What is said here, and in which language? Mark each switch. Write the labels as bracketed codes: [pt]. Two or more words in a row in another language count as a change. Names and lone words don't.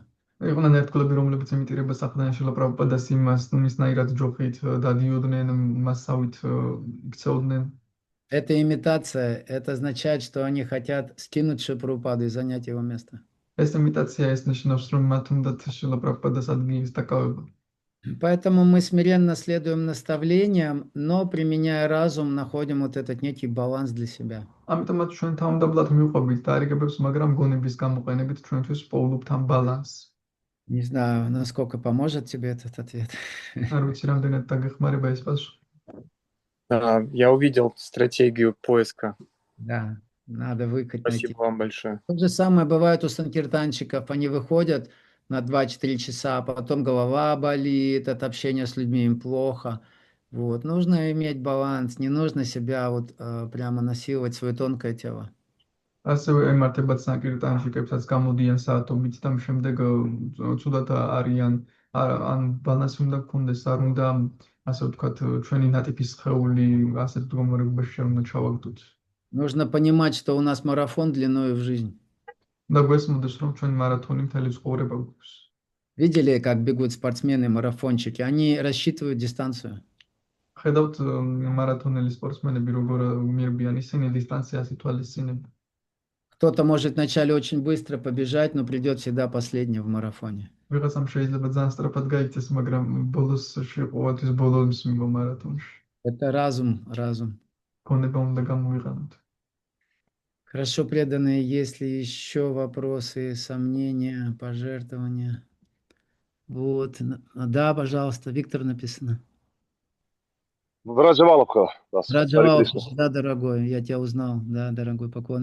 [ka] იყვნენ ერთგლები, რომლებიც იმიტირებას ახდნენ შლა პრაბჰუპადას იმას, მისნაირად ჯოხით დადიოდნენ, მასავით იქცეოდნენ. [ru] Эта имитация, это означает, что они хотят скинуть Шилу Прабхупаду и занять его место. [ka] ეს იმიტაცია ეს ნიშნავს, რომ მათ უნდათ შლა პრაბჰუპადას ადგილის დაკავება. [ru] Поэтому мы смиренно следуем наставлениям, но применяя разум, находим вот этот некий баланс для себя. [ka] ამიტომაც ჩვენ თავმდაბლად მივყვებით დაარიგებებს, მაგრამ გონების გამოყენებით ჩვენთვის პოულობთ ამ ბალანსს. [ru] Не знаю, насколько поможет тебе этот ответ. [ka] არ ვიცი რამდენად დაგეხმარება ეს პასუხი. [ru] Да, я увидел стратегию поиска. Да, надо найти. Спасибо вам большое. То же самое бывает у санкиртанщиков. Они выходят на 2-4 часа, а потом голова болит, от общения с людьми им плохо. Вот. Нужно иметь баланс, не нужно себя вот прямо насиловать свое тонкое тело. [ka] ასევე ემართებათ სანკირტანშიკებსაც გამოდიან საათობით და შემდეგ ცუდად არიან ან ბალანსი უნდა გქონდეს, არ უნდა ასე ვთქვათ ჩვენი ნატიფი სხეული ასეთ მდგომარეობაში არ უნდა ჩავაგდოთ. [ru] Нужно понимать, что у нас марафон длиною в жизнь. [ka] და გვესმოდეს რომ ჩვენი მარათონი მთელი ცხოვრება გვაქვს. [ru] Видели, как бегут спортсмены, марафончики? Они рассчитывают дистанцию. [ka] ხედავთ მარათონელი სპორტსმენები როგორ მიერბიან ისინი დისტანციას ითვალისწინებენ. [ru] Кто-то может вначале очень быстро побежать, но придет всегда последним в марафоне. [ka] ვიღაცამ შეიძლება ძალიან სწრაფად გაიქცეს, მაგრამ ბოლოს შეყოვათვის ბოლოს მივა მარათონში. [ru] Это разум. [ka] გონება უნდა გამოვიყენოთ. [ru] Хорошо, преданные, есть ли еще вопросы, сомнения, пожертвования? Вот, да, пожалуйста, Виктор написано. Раджаваловка. Раджаваловка, да, дорогой, я тебя узнал, да, дорогой, поклоны.